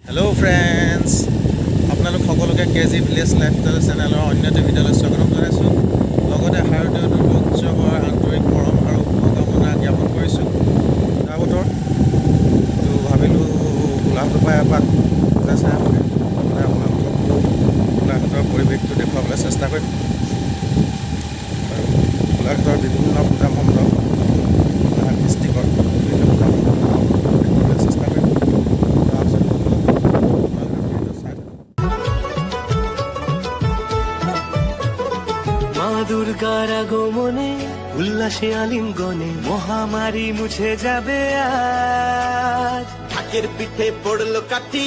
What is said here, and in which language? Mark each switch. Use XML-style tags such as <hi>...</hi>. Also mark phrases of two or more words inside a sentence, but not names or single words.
<en>hello friends</en> <as>আপোনালোক সকলোকে কেজি ভিলেজ লাইফষ্টাইল চেনেলৰ অন্য এটা ভিডিঅ'লৈ স্বাগতম জনাইছোঁ লগতে শাৰদীয় দুৰ্গোৎসৱৰ আন্তৰিক মৰম আৰু শুভকামনা জ্ঞাপন কৰিছোঁ তাৰ বতৰ তো ভাবিলোঁ গোলাঘাটৰ পৰা এপাক চাই আপোনালোকক গোলাঘাটৰ পৰিৱেশটো দেখুৱাবলৈ চেষ্টা কৰিম আৰু গোলাঘাটৰ বিভিন্ন পূজা মণ্ডপ গোলাঘাট ডিষ্ট্ৰিক্টৰ বিভিন্ন পূজা মণ্ডপ দেখুৱাবলৈ চেষ্টা কৰিম</as> <bn>দুর্গার আগমনে উল্লাসে আলিঙ্গনে মহামারী মুছে যাবে আজ ঢাকের পিঠে পড়লো কাঠি</bn>